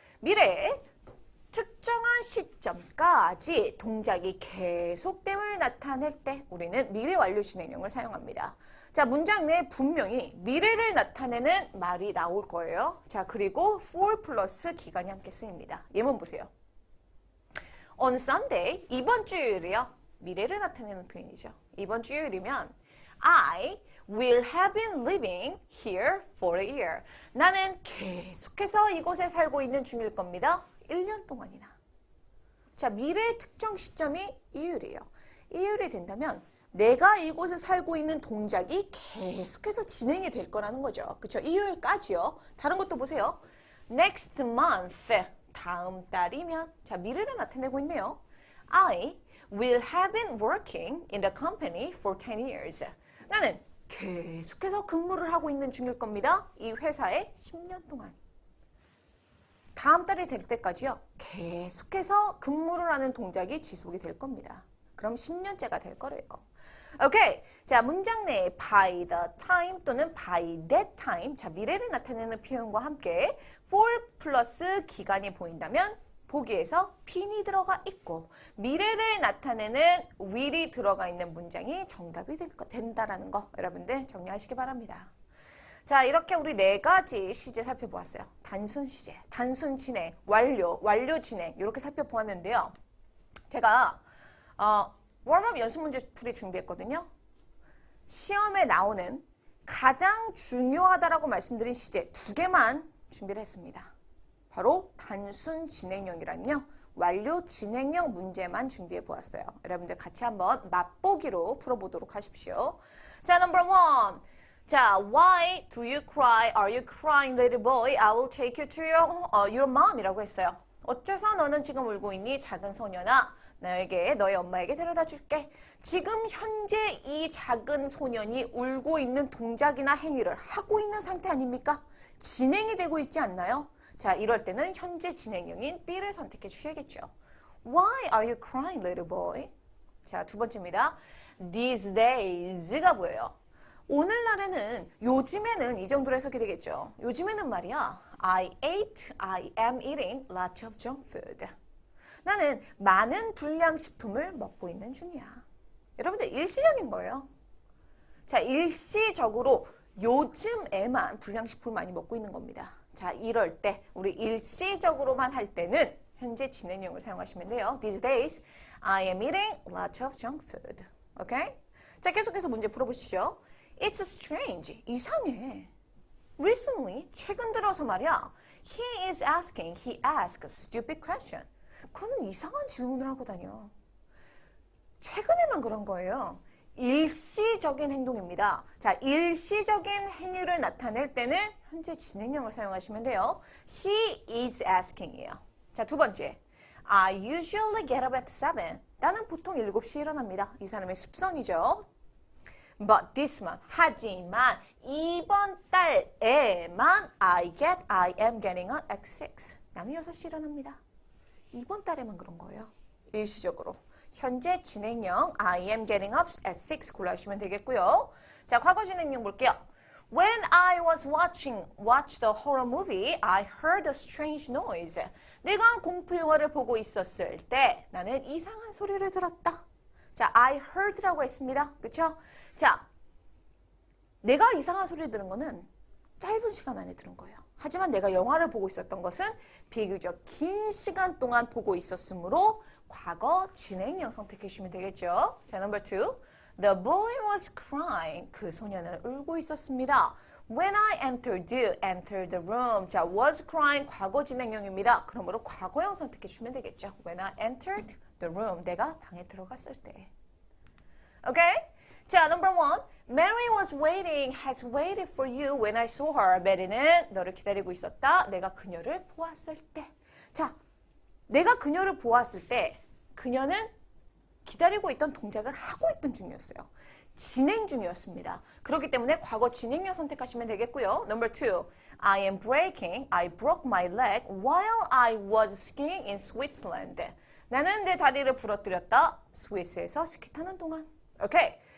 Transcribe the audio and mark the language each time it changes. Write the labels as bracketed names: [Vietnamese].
[Korean] 미래 특정한 시점까지 동작이 계속됨을 나타낼 때 우리는 미래 완료 진행형을 사용합니다. 자, 문장 내에 분명히 미래를 나타내는 말이 나올 거예요. 자, 그리고 for 플러스 기간이 함께 쓰입니다. 예문 보세요. [English] On Sunday, [Korean] 이번 주일이요. 미래를 나타내는 표현이죠. 이번 주일이면 [English] I will have been living here for a year. [Korean] 나는 계속해서 이곳에 살고 있는 중일 겁니다. 1년 동안이나. 자, 미래의 특정 시점이 이율이에요. 이율이 된다면 내가 이곳에 살고 있는 동작이 계속해서 진행이 될 거라는 거죠. 그쵸? 이율까지요. 다른 것도 보세요. [English] Next month. [Korean] 다음 달이면. 자, 미래를 나타내고 있네요. [English] I will have been working in the company for 10 years. [Korean] 나는 계속해서 근무를 하고 있는 중일 겁니다. 이 회사에 10년 동안. 다음 달이 될 때까지요. 계속해서 근무를 하는 동작이 지속이 될 겁니다. 그럼 10년째가 될 거래요. 오케이. 자, 문장 내에 [English] by the time [Korean] 또는 [English] by that time. [Korean] 자, 미래를 나타내는 표현과 함께 for 플러스 기간이 보인다면 보기에서 being이 들어가 있고 미래를 나타내는 will이 들어가 있는 문장이 정답이 된다라는 거 여러분들 정리하시기 바랍니다. 자, 이렇게 우리 네 가지 시제 살펴보았어요. 단순 시제, 단순 진행, 완료, 완료 진행 이렇게 살펴보았는데요. 제가 웜업 연습 문제 풀이 준비했거든요. 시험에 나오는 가장 중요하다라고 말씀드린 시제 2개만 준비를 했습니다. 바로 단순 진행형이란요. 완료 진행형 문제만 준비해 보았어요. 여러분들 같이 한번 맛보기로 풀어보도록 하십시오. [English] 자, number 1. 자, why do you cry? Are you crying, little boy? I will take you to your mom [Korean] 이라고 했어요. 어째서 너는 지금 울고 있니? 작은 소년아. 너의 엄마에게 데려다 줄게. 지금 현재 이 작은 소년이 울고 있는 동작이나 행위를 하고 있는 상태 아닙니까? 진행이 되고 있지 않나요? 자, 이럴 때는 현재 진행형인 B를 선택해 주셔야겠죠. [English] Why are you crying, little boy? [Korean] 자, 두 번째입니다. [English] These days [Korean] 가 뭐예요? 오늘날에는, 요즘에는 이 정도로 해석이 되겠죠. 요즘에는 말이야. [English] I am eating lots of junk food. [Korean] 나는 많은 불량식품을 먹고 있는 중이야. 여러분들 일시적인 거예요. 자, 일시적으로 요즘에만 불량식품을 많이 먹고 있는 겁니다. 자, 이럴 때 우리 일시적으로만 할 때는 현재 진행형을 사용하시면 돼요. [English] These days, I am eating lots of junk food. [Korean] 오케이? 자, 계속해서 문제 풀어보시죠. [English] It's strange. [Korean] 이상해. [English] Recently, [Korean] 최근 들어서 말이야. [English] He asks stupid question. [Korean] 그는 이상한 질문을 하고 다녀. 최근에만 그런 거예요. 일시적인 행동입니다. 자, 일시적인 행위를 나타낼 때는 현재 진행형을 사용하시면 돼요. [English] He is asking이에요. 자, [Korean] 두 번째. [English] I usually get up at 7. [Korean] 나는 보통 7시에 일어납니다. 이 사람의 습성이죠. [English] But this month, [Korean] 하지만 이번 달에만 [English] I am getting up at 6. [Korean] 나는 6시에 일어납니다. 이번 달에만 그런 거예요. 일시적으로. 현재 진행형 [English] I am getting up at 6 [Korean] 골라주시면 되겠고요. 자, 과거 진행형 볼게요. [English] When I was watch the horror movie, I heard a strange noise. [Korean] 내가 공포 영화를 보고 있었을 때 나는 이상한 소리를 들었다. 자, [English] I heard [Korean] 라고 했습니다. 그렇죠? 자, 내가 이상한 소리를 들은 거는 짧은 시간 안에 들은 거예요. 하지만 내가 영화를 보고 있었던 것은 비교적 긴 시간 동안 보고 있었으므로 과거 진행형 선택해 주시면 되겠죠. [English] 자, number 2. The boy was crying. [Korean] 그 소년은 울고 있었습니다. [English] When I entered the room. [Korean] 자, [English] was crying [Korean] 과거 진행형입니다. 그러므로 과거형 선택해 주시면 되겠죠. [English] When I entered the room. [Korean] 내가 방에 들어갔을 때. 오케이? [English] 자, number 1. Mary has waited for you when I saw her. [Korean] 메리는 너를 기다리고 있었다. 내가 그녀를 보았을 때. 자, 내가 그녀를 보았을 때 그녀는 기다리고 있던 동작을 하고 있던 중이었어요. 진행 중이었습니다. 그렇기 때문에 과거 진행형 선택하시면 되겠고요. [English] Number 2. I broke my leg while I was skiing in Switzerland. [Korean] 나는 내 다리를 부러뜨렸다. 스위스에서 스키 타는 동안. 오케이.